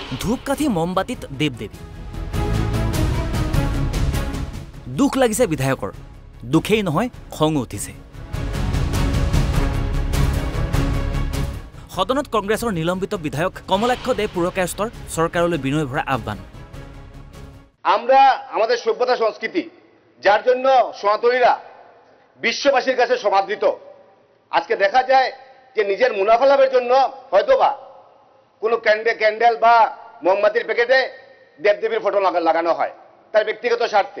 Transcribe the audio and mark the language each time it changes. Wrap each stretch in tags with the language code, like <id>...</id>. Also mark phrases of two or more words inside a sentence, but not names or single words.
<as>ধূপকাঠি মমবাতিত দেৱ-দেৱী। দুখ লাগিছে বিধায়কৰ, দুখেই নহয় খং উঠিছে। সদনত কংগ্ৰেছৰ নিলম্বিত বিধায়ক কমলাক্ষ দে পুৰকায়স্থৰ সরকারলৈ বিনয় ভরা আহ্বান।</as> <bn>আমরা আমাদের সভ্যতা সংস্কৃতি যার জন্য সনাতনীরা বিশ্ববাসীর কাছে সমাদৃত, আজকে দেখা যায় যে নিজের মুনাফা লাভের জন্য হয়তোবা কোনো ক্যান্ডেল বা মোমবাতির প্যাকেটে দেবদেবীর ফটো লাগানো হয় তার ব্যক্তিগত স্বার্থে।</bn>